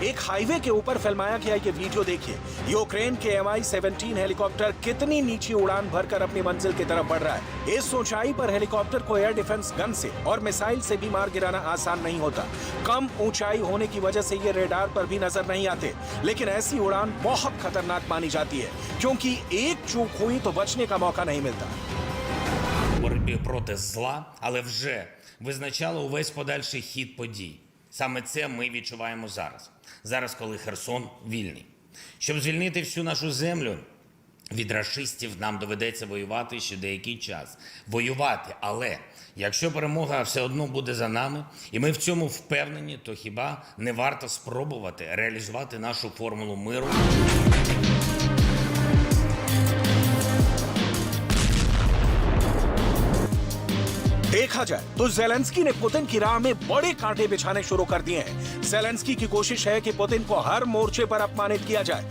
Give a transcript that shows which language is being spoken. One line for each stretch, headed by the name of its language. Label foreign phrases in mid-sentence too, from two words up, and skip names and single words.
Hindi: एक हाईवे के ऊपर फिल्माया गया ये वीडियो देखिए। यूक्रेन के Mi-17 हेलीकॉप्टर कितनी नीची उड़ान भरकर अपनी मंजिल की तरफ बढ़ रहा है। इस ऊंचाई पर हेलीकॉप्टर को
English: air defense gun
Hindi: से और मिसाइल से भी मार गिराना आसान नहीं होता। कम ऊंचाई होने की वजह से ये रेडार पर भी नजर नहीं आते, लेकिन ऐसी उड़ान बहुत खतरनाक मानी जाती है क्योंकि एक चूक हुई तो बचने का मौका नहीं मिलता।
Ukrainian: Боротьбі проти зла, але вже визначало увесь подальший хід подій. Саме це ми відчуваємо зараз. Зараз, коли Херсон вільний. Щоб звільнити всю нашу землю від рашистів, нам доведеться воювати ще деякий час. Воювати, але якщо перемога все одно буде за нами, і ми в цьому впевнені, то хіба не варто спробувати реалізувати нашу формулу миру?
Hindi: देखा जाए तो ज़ेलेंस्की ने पुतिन की राह में बड़े कांटे बिछाने शुरू कर दिए हैं। ज़ेलेंस्की की कोशिश है कि पुतिन को हर मोर्चे पर अपमानित किया जाए।